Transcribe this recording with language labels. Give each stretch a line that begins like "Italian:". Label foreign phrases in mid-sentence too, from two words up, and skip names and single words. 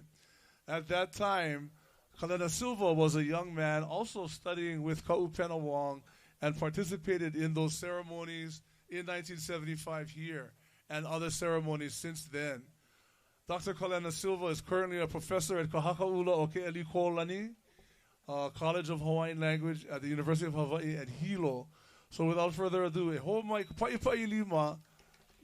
English: At that time, Kalena Silva was a young man also studying with Kaupena Wong and participated in those ceremonies in 1975 here and other ceremonies since then. Dr. Kalena Silva is currently a professor at Kahakaula o Ke'eli Kolani, College of Hawaiian Language at the University of Hawaii at Hilo. So without further ado,
Hawaiian: e ho mai pa'i lima